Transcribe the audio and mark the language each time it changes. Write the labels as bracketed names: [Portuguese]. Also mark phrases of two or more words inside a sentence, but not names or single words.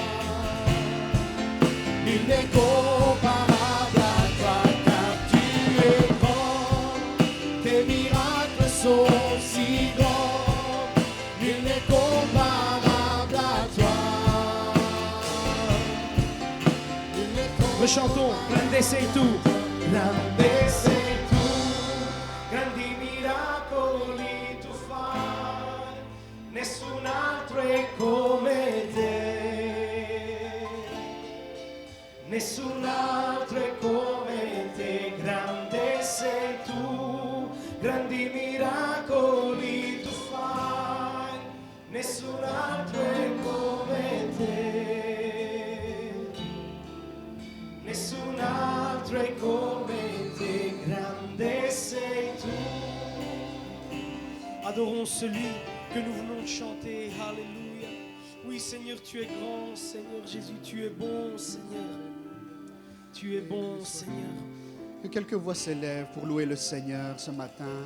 [French] Nul n'est comparable à toi, car tu es grand. Tes miracles sont si grands, nul n'est comparable à toi. [Italian] Rechantons, grande sei tu, grande sei. Grandi miracoli tu fai, nessun altro è come te, nessun altro è come te. Grande sei tu, grandi miracoli tu fai, nessun altro è come te, nessun altro è come te. Grande sei tu. [French] Adorons celui que nous venons de chanter. Alléluia. Oui, Seigneur, tu es grand. Seigneur Jésus, tu es bon, Seigneur. Tu es bon, Seigneur. Que quelques voix s'élèvent pour louer le Seigneur ce matin.